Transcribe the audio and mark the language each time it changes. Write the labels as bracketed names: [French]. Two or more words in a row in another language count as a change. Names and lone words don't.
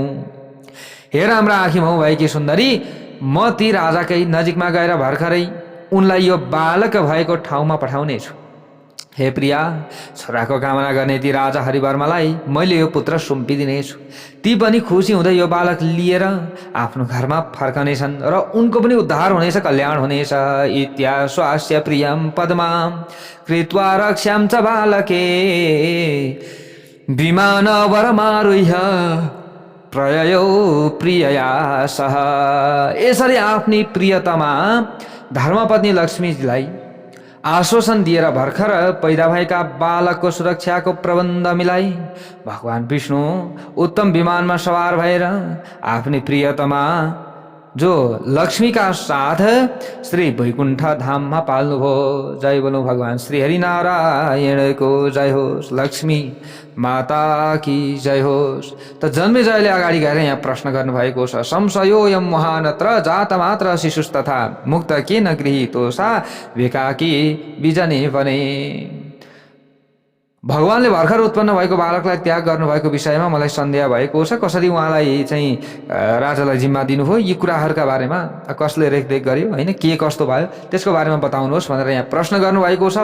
[Nepali] हे राम्रा आँखी भाउ भएकी सुन्दरी, म ती राजाकै नजिकमा गएर भर्खरै उनलाई यो बालक भएको ठाउँमा पठाउने छु। हे प्रिया, छोराको कामना गर्ने ती राजा हरिवर्मलाई मैले यो पुत्र सुम्पिदिनेछु। ती पनि खुसी हुँदै यो बालक लिएर आफ्नो घरमा फर्कनेछन् र उनको पनि उद्धार हुनेछ, कल्याण हुनेछ। [Sanskrit] इत्याश्वास्य प्रियं पद्मां कृत्वा रक्ष्यां च बालके विमानवरमारुह्य प्रययो प्रियया सह। [Nepali] यसरी आफ्नी प्रियतमा धर्मपत्नी लक्ष्मीजीलाई आश्वासन दिएर भर्खर पैदा भएका बालकको सुरक्षाको प्रबन्ध मिलाई भगवान विष्णु उत्तम विमानमा सवार भएर आफ्नी प्रियतमा जो लक्ष्मी का साथ श्री वैकुण्ठ धाममा पाल्नुभयो। जय बोलौं भगवान श्री हरिनारायण को जय होस्, लक्ष्मी [Hindi] माता की जय [Nepali] होस्। त जन्मे जयले अगाडि गएर यहाँ प्रश्न गर्नुभएको छ, [Sanskrit] संशयोऽयं महानत्र जातमात्र शिशुस्तथा मुक्त केन गृहीतो सा विकाकी बिजने भने। [Nepali] भगवानले भर्खर उत्पन्न भएको बालकलाई त्याग गर्नुभएको विषयमा मलाई सन्देह भएको छ। कसरी उहाँलाई चाहिँ राजालाई जिम्मा दिनुभयो, यी कुराहरूका बारेमा कसले रेखदेख गर्यो होइन, के कस्तो भयो त्यसको बारेमा बताउनुहोस् भनेर यहाँ प्रश्न गर्नुभएको छ।